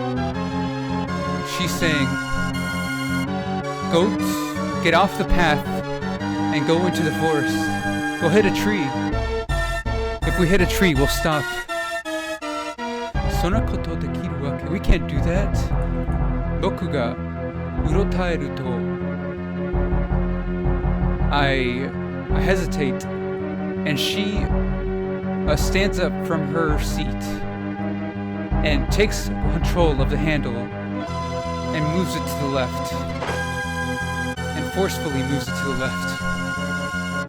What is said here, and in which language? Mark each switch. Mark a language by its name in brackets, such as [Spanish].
[English] She's saying, goats, get off the path and go into the forest. We'll hit a tree. If we hit a tree, we'll stop. [Japanese] そんなことできるわけ? We can't do that. 僕がうろたえると [English] I hesitate, and she stands up from her seat and takes control of the handle and moves it to the left, and forcefully moves it to the left.